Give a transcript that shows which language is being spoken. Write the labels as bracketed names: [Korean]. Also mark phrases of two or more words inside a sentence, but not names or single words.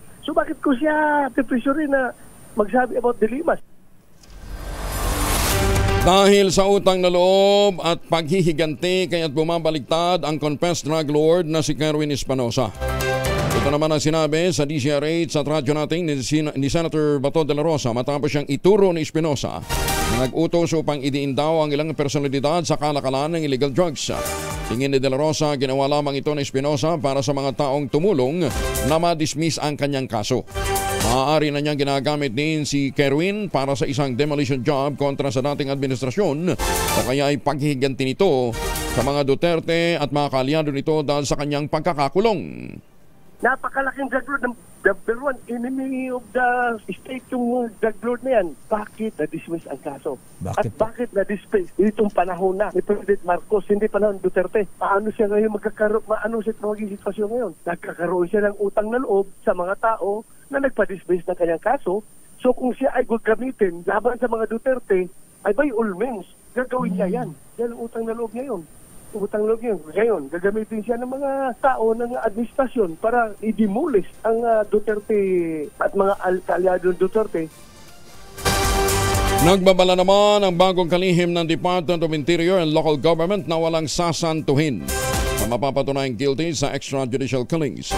[Filipino] So bakit ko siya pipresurin na magsabi [English] about De Lima? [Filipino] Dahil sa utang na loob at paghihiganti kaya't bumabaliktad ang confessed drug lord na si Kerwin Espinosa. Ito naman ang sinabi sa DCRH at radyo natin ni Senator Bato de la Rosa matapos siyang ituro ni Espinosa na nag-utos upang idiin daw ang ilang personalidad sa kalakalan ng [English] illegal drugs. [Filipino] Tingin ni de la Rosa, ginawa lamang ito ni Espinosa para sa mga taong tumulong na ma-dismiss ang kanyang kaso. Maaari na niyang ginagamit din si Kerwin para sa isang [English] demolition job [Filipino] kontra sa dating administrasyon o kaya ay paghihiganti nito sa mga Duterte at mga kaalyado nito dahil sa kanyang pagkakakulong. Napakalaking drug lord, [English] number one enemy of the state [Filipino] yung drug lord na yan. Bakit na-dismiss ang kaso? At bakit na-dismiss itong panahon na ni President Marcos, hindi panahon Duterte? Paano siya ngayon paano siya magiging sitwasyon ngayon? Nagkakaroon siya ng utang na loob sa mga tao na nagpa-dismiss ng kanyang kaso. So kung siya ay gagamitin laban sa mga Duterte, ay [English] by all means, [Filipino] gagawin niya yan. Yan ang utang na loob niya yun. Utang loob niya. Ngayon, gagamitin siya ng mga tao ng administrasyon para i-demolish ang Duterte at mga kaalyado ng Duterte. Nagbabala naman ang bagong kalihim ng [English] Department of Interior and Local Government [Filipino] na walang sasantuhin na mapapatunayang guilty sa [English] extrajudicial killings.